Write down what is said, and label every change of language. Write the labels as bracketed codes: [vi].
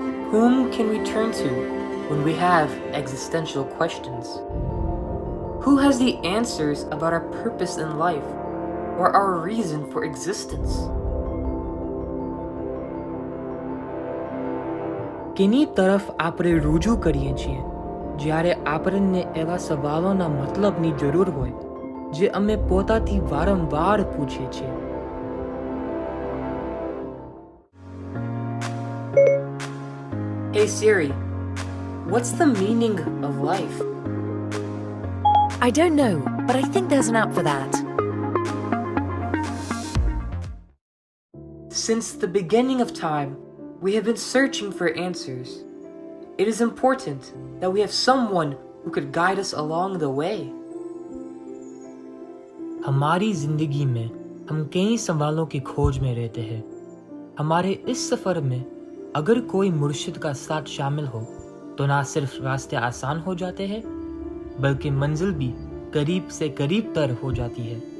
[en] Whom can we turn to when we have existential questions? Who has the answers about our purpose in life or our reason for existence? [gu] કેની તરફ આપણે રુજુ કરીએ છીએ જ્યારે આપણને એવા સવાલોના મતલબની જરૂર હોય જે અમે પોતાથી વારંવાર પૂછીએ છીએ. [en] Hey Siri, what's the meaning of life? I don't know, but I think there's an app for that. Since the beginning of time, we have been searching for answers. It is important that we have someone who could guide us along the way. [hi] हमारी जिंदगी में हम कई सवालों की खोज में रहते हैं. हमारे इस सफर में अगर कोई मुर्शिद का साथ शामिल हो तो ना सिर्फ रास्ते आसान हो जाते हैं बल्कि मंजिल भी करीब से करीब तर हो जाती है.